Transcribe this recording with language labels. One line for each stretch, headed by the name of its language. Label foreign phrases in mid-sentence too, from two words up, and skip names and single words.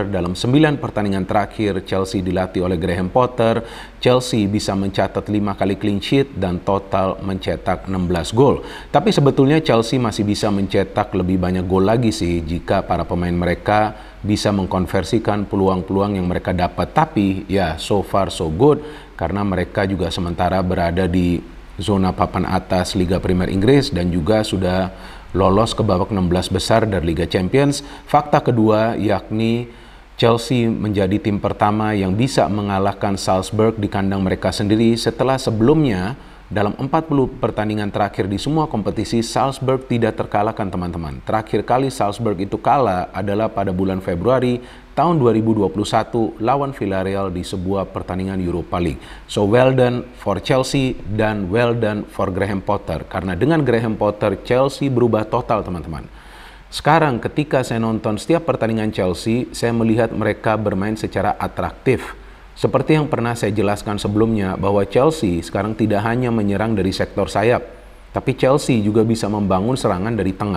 Indonesian: Dalam 9 pertandingan terakhir Chelsea dilatih oleh Graham Potter, Chelsea bisa mencatat 5 kali
English: clean sheet
Indonesian: dan total mencetak 16 gol. Tapi sebetulnya Chelsea masih bisa mencetak lebih banyak gol lagi sih jika para pemain mereka bisa mengkonversikan peluang-peluang yang mereka dapat. Tapi ya
English: so far so good
Indonesian: karena mereka juga sementara berada di zona papan atas Liga Premier Inggris dan juga sudah lolos ke babak 16 besar dari Liga Champions. Fakta kedua yakni Chelsea menjadi tim pertama yang bisa mengalahkan Salzburg di kandang mereka sendiri setelah sebelumnya dalam 40 pertandingan terakhir di semua kompetisi Salzburg tidak terkalahkan teman-teman. Terakhir kali Salzburg itu kalah adalah pada bulan Februari tahun 2021 lawan Villarreal di sebuah pertandingan Europa League.
English: So well done for Chelsea dan well done for Graham Potter.
Indonesian: Karena dengan Graham Potter Chelsea berubah total teman-teman. Sekarang ketika saya nonton setiap pertandingan Chelsea, saya melihat mereka bermain secara atraktif. Seperti yang pernah saya jelaskan sebelumnya bahwa Chelsea sekarang tidak hanya menyerang dari sektor sayap, tapi Chelsea juga bisa membangun serangan dari tengah.